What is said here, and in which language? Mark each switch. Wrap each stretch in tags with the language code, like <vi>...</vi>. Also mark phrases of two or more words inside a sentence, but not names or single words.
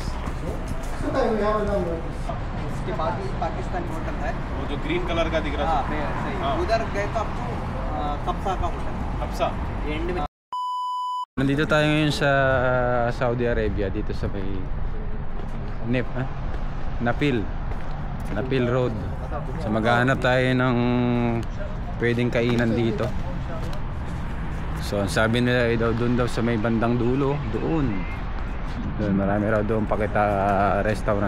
<tl>So tayo yaman lang mo.</tl> <hi>इसके बाद भी पाकिस्तानी होटल है। वो जो</hi> <en>green colour</en> <hi>का दिख रहा हाँ, है सही। हाँ। उधर गए तो आपको कब्सा का होटल। हफ्सा एंड में</hi> <tl>Nandito tayo ngayon sa Saudi Arabia, dito sa may Napil Road. So maghahanap tayo ng pwedeng kainan dito. So sabi nila daw doon daw sa may bandang dulo, doon marami raw doon pakita restaurant.</tl>